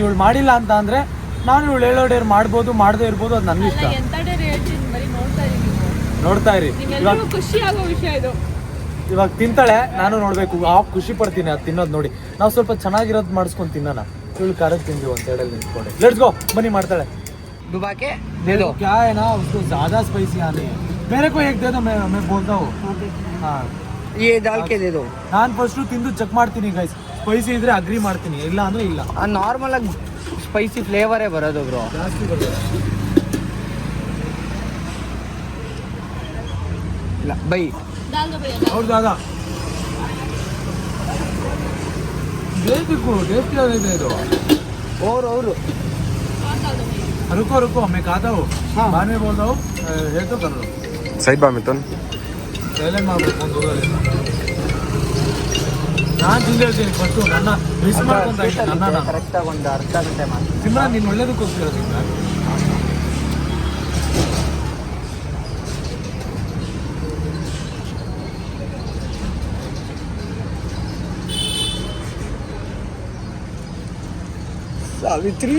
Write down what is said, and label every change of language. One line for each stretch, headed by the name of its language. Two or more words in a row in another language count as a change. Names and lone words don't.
Kannada: ಇವಳು ಮಾಡಿಲ್ಲ ಅಂತ ಅಂದರೆ ನಾನು ಇವಳು ಹೇಳೋ ಡೇರ್ ಮಾಡ್ಬೋದು, ಮಾಡದೇ ಇರ್ಬೋದು, ಅದು ನನಗೆ ಇಷ್ಟ. ಎಂತ ಡೇರ್ ಹೇಳ್ತೀನಿ, ಬರೀ ನೋಡ್ತಾ ಇರಿ. ಇವಾಗ ಖುಷಿ ಆಗೋ ವಿಷಯ ಇದು. ಇವಾಗ ತಿಂತಾಳೆ, ನಾನು ನೋಡಬೇಕು. ಖುಷಿ ಪಡ್ತೀನಿ ಅದು ತಿನ್ನೋದು ನೋಡಿ. ನಾವು ಸ್ವಲ್ಪ ಚೆನ್ನಾಗಿರೋದು ಮಾಡಿಸ್ಕೊಂಡು ತಿನ್ನೋಣ. ಇವಳು ಖಾರದ ತಿಂದು ಒಂದು ಸೈಡಲ್ಲಿ ನಿಂತ್ಕೊಂಡೆ.
English: let's go,
Kannada: ಬನ್ನಿ ಮಾಡ್ತಾಳೆ.
Hindi: डुबा के दे दो। क्या है ना, उसको ज़्यादा स्पाइसी आनी है. मेरे को एक दे दो, मैं बोलता हूँ. हाँ, ये डाल के दे दो।
Kannada: ನಾನು ಫಸ್ಟು ತಿಂದು ಚೆಕ್ ಮಾಡ್ತೀನಿ ಗೈಸ್. ಸ್ಪೈಸಿ ಇದ್ರೆ ಅಗ್ರಿ ಮಾಡ್ತೀನಿ, ಇಲ್ಲ ಅಂದರೆ ಇಲ್ಲ. ನಾರ್ಮಲ್ ಆಗಿ ಸ್ಪೈಸಿ ಫ್ಲೇವರೇ ಬರೋದು ಬ್ರೋ, ಜಾಸ್ತಿ ಬರ್ತದೆ. ಇಲ್ಲ ಬೈ
Hindi: और ज़्यादा टेस्ट क्या देते हैं तो. और रुको मैं खाता हूँ. हाँ. बाद में बोलता हूँ. है तो कर लो.
Kannada: ಸೈಡ್ ಬಾ ಮಿಥುನ್. ಸೈಲೆಂಟ್ ಮಾಡಬೇಕು ಒಂದು ದೂರದಲ್ಲಿ. ನಾನು ತಿಂದಿರ್ತೀನಿ ಫಸ್ಟು. ನನ್ನ ಮಿಸ್ ಮಾಡ್ಕೊಂತ ಇದ್ದೀನಿ. ನಾನು ಕರೆಕ್ಟಾಗಿ ಒಂದು ಅರ್ಧ ಗಂಟೆ ಮಾಡಿ. ಸಿಮ್ರಾನ್ ನೀನು ಒಳ್ಳೇದಕ್ಕೋಸ್ಕರ ಸಿಮ್ರಾನ್. ಸಾವಿತ್ರಿ